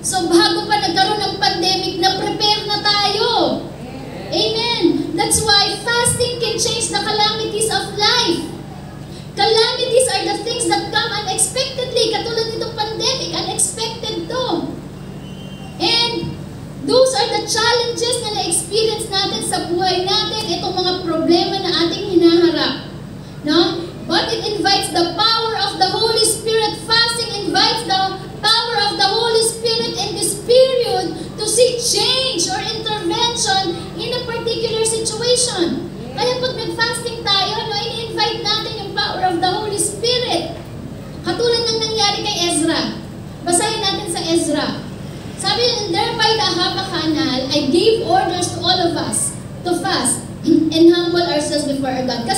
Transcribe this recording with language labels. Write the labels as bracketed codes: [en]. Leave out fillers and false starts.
[tl] So bago pa nagkaroon ng pandemic, na-prepare na tayo. Amen. [en] That's why fasting can change the calamities of life. Calamities are the things that come unexpectedly. [tl] Katulad nitong [en] pandemic, unexpected to. And those are the [tl] challenges na na-experience natin sa buhay natin, itong mga problema na ating hinaharap. No? [en] But it invites the power of the Holy Spirit. Fasting invites the power of the Holy Spirit in this period to see change or intervention in a particular situation. [tl] Kaya pag nag-fasting tayo, no, ini-invite natin yung power of the Holy Spirit. Katulad ng nangyari kay Ezra. Basahin natin sa Ezra. Sabi niya, [en] thereby the Habakanal, I gave orders to all of us to fast and humble ourselves before our God.